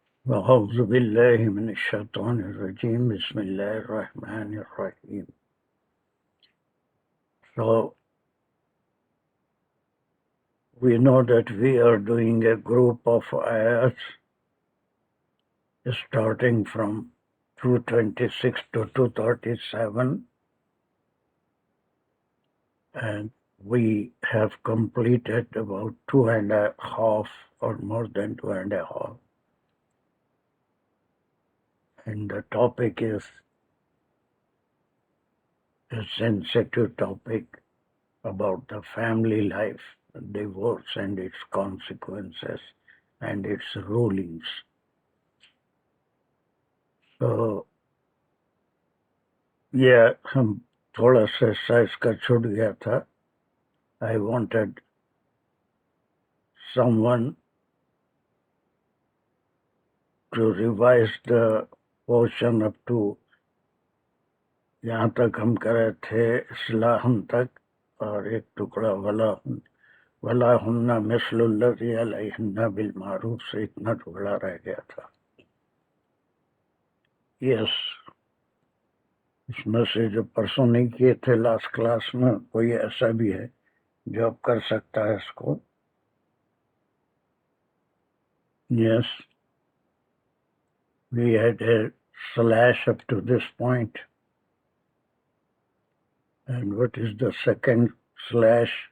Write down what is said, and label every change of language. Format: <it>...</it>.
<ar>أعوذ بالله من الشيطان الرجيم. بسم الله الرحمن الرحيم.</ar> <en>So we know that we are doing a group of ayats starting from 226 to 237, and we have completed about 2.5 or more than 2.5. And the topic is a sensitive topic about the family life, divorce and its consequences and its rulings. So yeah,</en> <hi>हम थोड़ा सा size का छूट गया था.</hi> <en>I wanted someone to revise the portion up to</en> <hi>यहाँ तक हम कर रहे थे इस्लाहन तक, और एक टुकड़ा</hi> <ar>वला हुन्ना मिस्लुल्लज़ी अलैहिन्ना बिल मारूफ</ar> <hi>से इतना टुकड़ा रह गया था. यस, इसमें से जो परसों नहीं किए थे लास्ट क्लास में, कोई ऐसा भी है जो अब कर सकता है इसको?</hi> <en>Yes, we had a slash up to this point. And what is the second slash?</en>